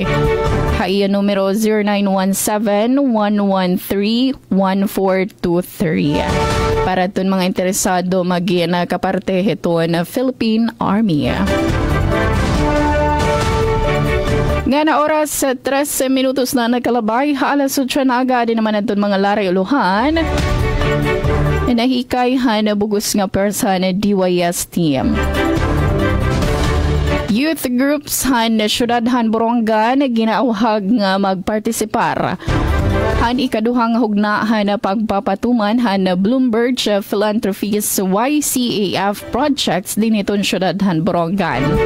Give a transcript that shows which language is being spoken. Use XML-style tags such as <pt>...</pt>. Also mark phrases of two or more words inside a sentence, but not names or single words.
<war>Haiya numero 0917-113-1423. Para itong mga interesado maging kaparte ito na Philippine Army. Nga na oras 13 minutos na nagkalabay, alas 8 na agad naman itong mga laray uluhan. Nahikay na bugos nga person na DYS team. Youth groups na syudad Boronga na ginauhag nga magpartisipar. Ikaduhang hugnahan na pagpapatuman na Bloomberg Philanthropies YCAF projects din itong syudad Borongan.</war>